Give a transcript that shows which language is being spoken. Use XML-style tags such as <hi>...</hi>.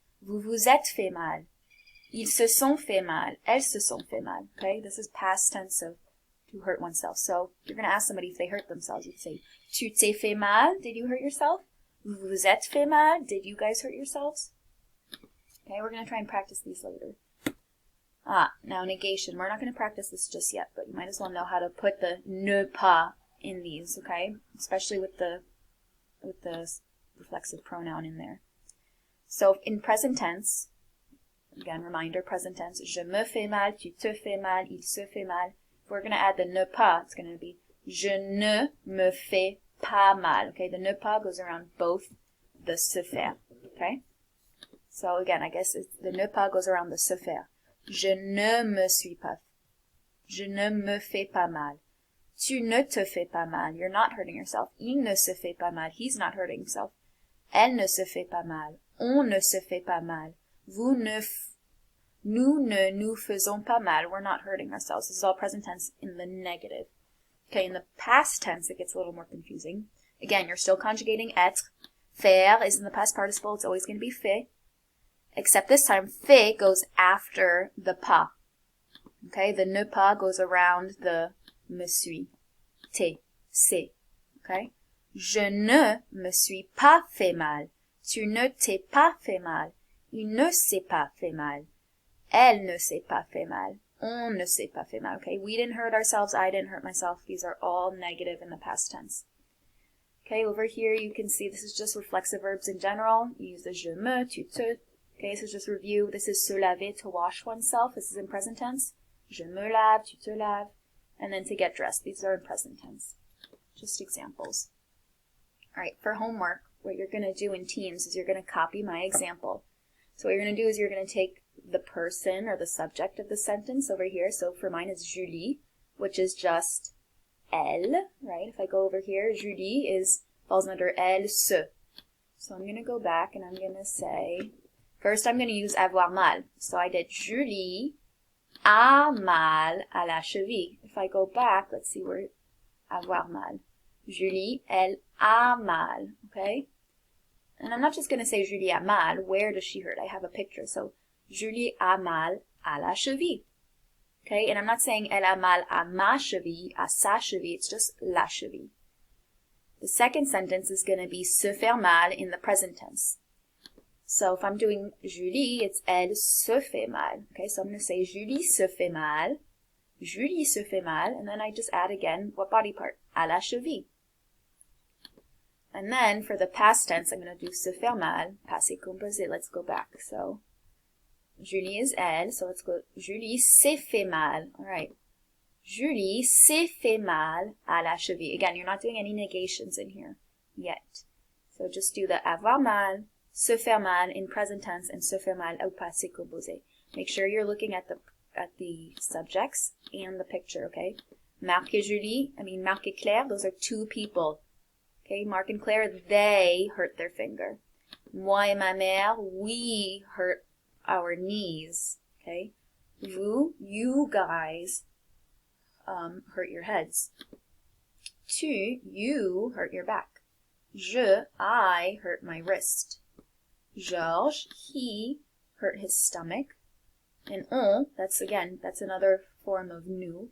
<fr>Vous vous êtes fait mal. Ils se sont fait mal. Elles se sont fait mal. Okay?</fr> <en>This is past tense of to hurt oneself. So you're going to ask somebody if they hurt themselves. You say,</en> <fr>tu t'es fait mal?</fr> <en>Did you hurt yourself?</en> <fr>Vous vous êtes fait mal?</fr> <en>Did you guys hurt yourselves? Okay, we're going to try and practice these later. Now negation. We're not going to practice this just yet, but you might as well know how to put the ne pas in these, okay? Especially with the reflexive pronoun in there. So in present tense,</en> <fr>again, reminder, present tense, je me fais mal, tu te fais mal, il se fait mal.</fr> <en>If we're going to add the ne pas, it's going to be</en> <fr>je ne me fais pas mal,</fr> <en>okay? The ne pas goes around both the se faire, okay? So again, I guess the ne pas goes around the se faire.</en> <fr>Je ne me fais pas mal. Tu ne te fais pas mal.</fr> <en>You're not hurting yourself.</en> <fr>Il ne se fait pas mal.</fr> <en>He's not hurting himself.</en> <fr>Elle ne se fait pas mal. On ne se fait pas mal. Nous ne nous faisons pas mal.</fr> <en>We're not hurting ourselves. This is all present tense in the negative. Okay, in the past tense, it gets a little more confusing. Again, you're still conjugating être. Faire is in the past participle. It's always going to be fait. Except this time, fait goes after the pas. Okay, the ne pas goes around the me suis.</en> <fr>T'es, c'est. Okay? Je ne me suis pas fait mal. Tu ne t'es pas fait mal. Il ne s'est pas fait mal. Elle ne s'est pas fait mal. On ne s'est pas fait mal.</fr> <en>Okay, we didn't hurt ourselves. I didn't hurt myself. These are all negative in the past tense. Okay, over here you can see this is just reflexive verbs in general. You use the je me, tu te. Okay, so just review. This is se laver, to wash oneself. This is in present tense.</en> <fr>Je me lave, tu te laves.</fr> <en>And then to get dressed. These are in present tense. Just examples. All right, for homework, what you're going to do in Teams is you're going to copy my example. So what you're going to do is you're going to take the person or the subject of the sentence over here. So for mine is Julie, which is just elle, right? If I go over here, Julie falls under elle, se. So I'm going to go back and I'm going to say, first I'm going to use avoir mal. So I did</en> <fr>Julie a mal à la cheville.</fr> <en>If I go back, let's see where avoir mal. Julie,</en> <fr>elle a mal,</fr> <en>okay? And I'm not just going to say Julie a mal. Where does she hurt? I have a picture.</en> <fr>So Julie a mal à la cheville.</fr> <en>Okay, and I'm not saying elle a mal à ma cheville, à sa cheville. It's just la cheville. The second sentence is going to be se faire mal in the present tense. So if I'm doing Julie, it's</en> <fr>elle se fait mal.</fr> <en>Okay, so I'm going to say</en> <fr>Julie se fait mal.</fr> <en>Julie se fait mal. And then I just add again, what body part?</en> <fr>À la cheville.</fr> <en>And then for the past tense, I'm going to do se faire mal, passé composé. Let's go back. So Julie is elle. So let's go.</en> <fr>Julie s'est fait mal.</fr> <en>All right.</en> <fr>Julie s'est fait mal à la cheville.</fr> <en>Again, you're not doing any negations in here yet. So just do the avoir mal, se faire mal in present tense, and se faire mal au passé composé. Make sure you're looking at the subjects and the picture, okay? Marc et Julie, Marc et Claire, those are two people. Okay, Marc and Claire, they hurt their finger. Moi et ma mère, we hurt our knees. Okay? Vous, you guys, hurt your heads. Tu, you hurt your back. Je, I hurt my wrist. Georges, he hurt his stomach. And on, that's another form of nous.</en>